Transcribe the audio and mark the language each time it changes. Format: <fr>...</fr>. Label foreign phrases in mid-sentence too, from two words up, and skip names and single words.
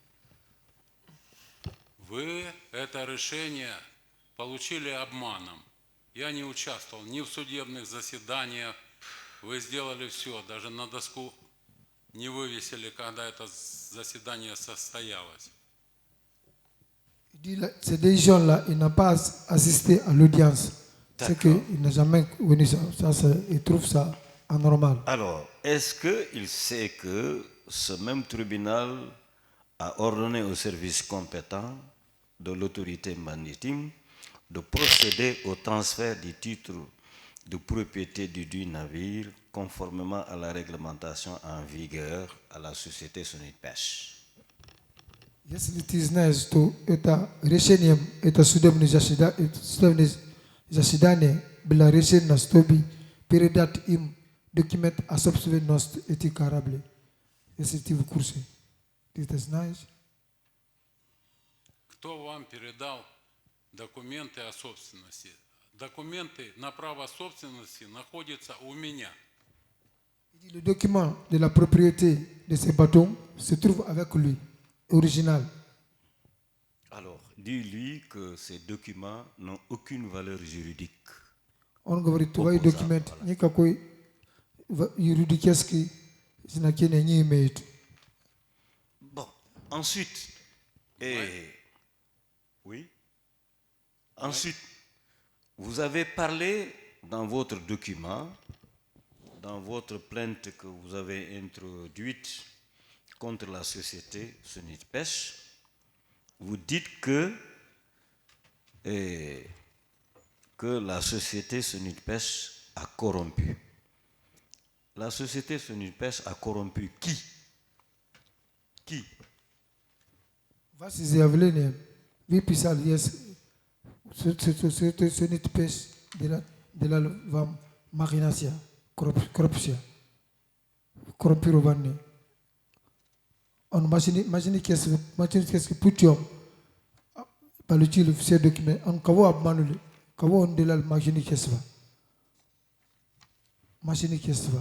<ru>Вы это решение получили обманом. Я не участвовал ни в судебных заседаниях. Вы сделали все, даже на доску не вывесили, когда это заседание состоялось.</ru> <fr>Ces deux gens-là, ils n'ont pas assisté à l'audience. C'est qu'ils n'ont jamais connu ça. Ils trouvent ça anormal. Alors, est-ce qu'il sait que ce même tribunal a ordonné au service compétent de l'autorité maritime de procéder au transfert du titre de propriété du navire conformément à la réglementation en vigueur à la société Sonidpêche?</fr> <ru>Если ты знаешь, что это решением, это судебное заседание было решено, чтобы передать им документ о собственности этих кораблей. Если ты в курсе, ты это знаешь? Кто вам передал документы о собственности? Документы на право собственности находятся у меня.</ru> <fr>Le document de la propriété de ces bateaux se trouve avec lui, original. Alors, dis-lui que ces documents n'ont aucune valeur juridique.</fr> <ru>Он говорит, твои документы никакой юридической значения не имеют.</ru> <fr>Bon, ensuite, oui. Ensuite, vous avez parlé dans votre document, dans votre plainte que vous avez introduite contre la société Sonidpêche, vous dites que la société Sonidpêche a corrompu. La société Sonidpêche a corrompu qui? Qui?</fr> <ru>Ваши заявления, вы писали, есть Sonidpêche</ru> <fr>de la</fr> <ru>вам махинация, коррупция, коррумпирование. Он мошеннический путем получили все документы. Он кого обманули? Кого он делал мошенничество? Мошенничество.</ru>